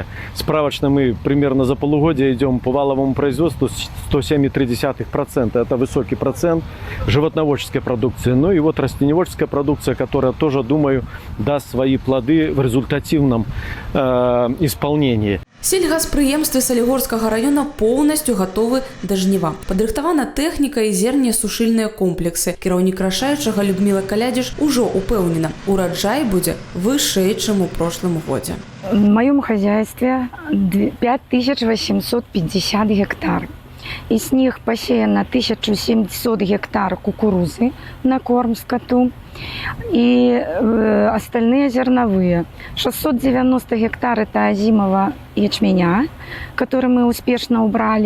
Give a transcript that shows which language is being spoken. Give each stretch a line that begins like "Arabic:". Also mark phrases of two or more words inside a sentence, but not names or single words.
Russian: Справочно мы примерно за полугодие идем по валовому производству 107,3%. Это высокий процент животноводческой продукции. Ну и вот растениеводческая продукция, которая тоже, думаю, даст свои плоды в результативном исполнении.
Belarusian: Сельгаспрыемствы Салігорскага раёна поўнасцю гатовы да жніва. Падрыхтавана тэхніка і зернесушыльныя комплексы. Кіраўнік рашаючага Людміла Калядзіш ужо упэўнена, ураджай будзе вышэй, чым у прошлым годзе.
Russian: В моем хозяйстве 5850 гектар. Из них посеяно 1700 гектар кукурузы на корм скоту. И остальные зерновые. 690 гектар это озимого ячменя, который мы успешно убрали.